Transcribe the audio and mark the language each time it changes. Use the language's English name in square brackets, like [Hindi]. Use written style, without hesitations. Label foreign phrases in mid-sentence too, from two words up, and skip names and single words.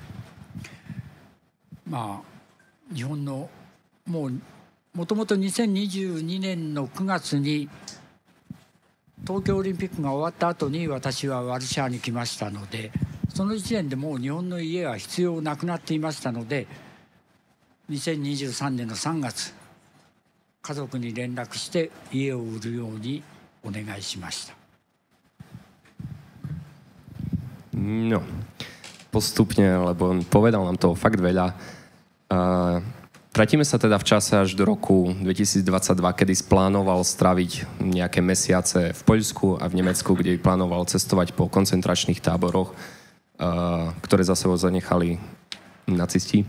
[Japanese] 日本のもともと2022年の9月に東京オリンピックが終わった後に私はワルシャワに来ましたので、その時点でもう日本の家は必要なくなっていましたので、2023年の3月家族に連絡して家を売るようにお願いしました。 [Slovak] No, postupne, lebo povedal nám toho fakt veľa. Vrátime sa teda v čase až do roku 2022, kedy splánoval straviť nejaké mesiace v Poľsku a v Nemecku, kde plánoval cestovať po koncentračných táboroch, ktoré za sebou zanechali nacisti.